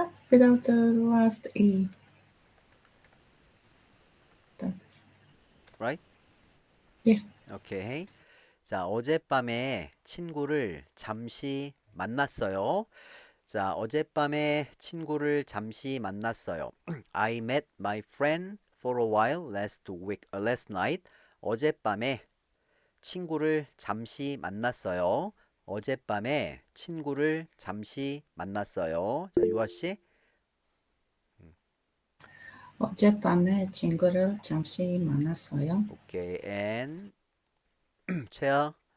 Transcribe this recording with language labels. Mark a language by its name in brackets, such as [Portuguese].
[English] Without the last E. That's right? Yeah. [Korean] 오케이. 자, 어젯밤에 친구를 잠시 만났어요. 자, 어젯밤에 친구를 잠시 만났어요. [English] I met my friend for a while last night. [Korean] 어젯밤에 친구를 잠시 만났어요. 어젯밤에 친구를 잠시 만났어요. 자, 유아 씨. 어젯밤에 친구를 잠시 만났어요. 오케이. and 채아.